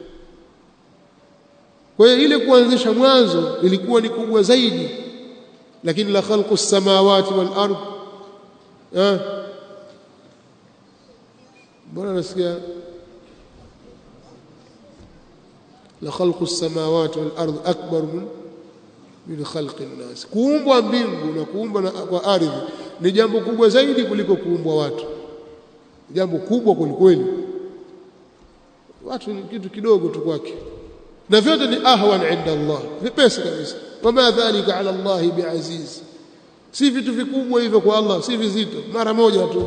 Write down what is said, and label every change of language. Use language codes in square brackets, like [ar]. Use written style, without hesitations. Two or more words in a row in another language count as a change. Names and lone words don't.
[sw] Kwa hiyo ile kuanzisha mwanzo ilikuwa ni kubwa zaidi, lakini [ar] لخلق السماوات والأرض, [sw] bwana nasikia [ar] لخلق السماوات والأرض أكبر من خلق الناس, [sw] kuumbwa mbingu na kuumbwa kwa ardhi ni jambo kubwa zaidi kuliko kuumbwa watu, jambo kubwa kweli kweli. watu ni kitu kidogo tu kwake, na vyote ni [ar] أهون عند الله, [sw] vipesi kabisa. [ar] وما ذلك على الله بعزيز, [sw] si vitu vikubwa hivyo kwa Allah, si vizito, mara moja tu.